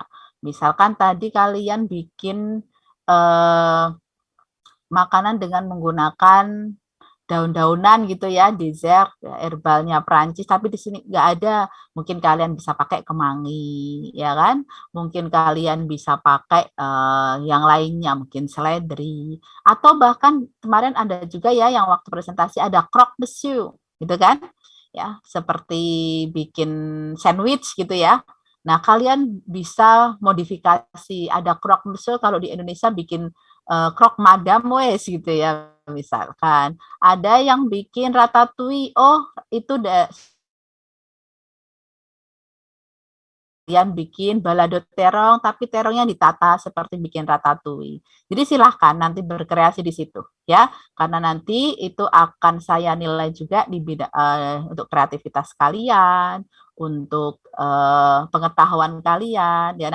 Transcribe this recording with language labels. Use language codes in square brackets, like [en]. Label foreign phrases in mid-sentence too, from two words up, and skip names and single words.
[id] Misalkan tadi kalian bikin makanan dengan menggunakan daun-daunan gitu ya, dessert herbalnya Prancis, tapi di sini nggak ada. Mungkin kalian bisa pakai kemangi, ya kan? Mungkin kalian bisa pakai yang lainnya, mungkin seledri, atau bahkan kemarin ada juga ya yang waktu presentasi ada [fr] croque monsieur, [id] gitu kan? Ya, seperti bikin sandwich gitu ya. Nah, kalian bisa modifikasi, ada [fr] croque monsieur [id] kalau di Indonesia bikin [fr] croque madame [id] wes gitu ya, misalkan ada yang bikin ratatouille, oh itu kalian bikin balado terong tapi terongnya ditata seperti bikin ratatouille. Jadi silahkan nanti berkreasi di situ ya, karena nanti itu akan saya nilai juga di bidang untuk kreativitas kalian, untuk pengetahuan kalian ya.